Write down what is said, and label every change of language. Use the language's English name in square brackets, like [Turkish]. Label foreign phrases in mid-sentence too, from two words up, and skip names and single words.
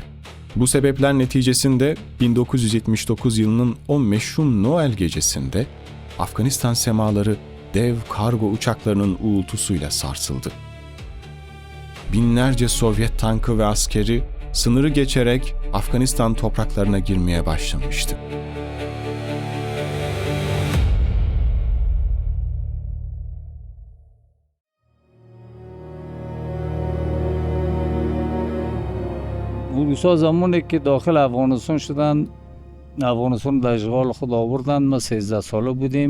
[Turkish] Bu sebepler neticesinde 1979 yılının o meşhur Noel gecesinde Afganistan semaları dev kargo uçaklarının uğultusuyla sarsıldı. Binlerce Sovyet tankı ve askeri sınırı geçerek Afganistan topraklarına girmeye başlamıştı. [Persian] روسا زمانی که داخل افغانستان شدن، افغانستان در اشغال خود آوردن، ما 13 ساله بودیم.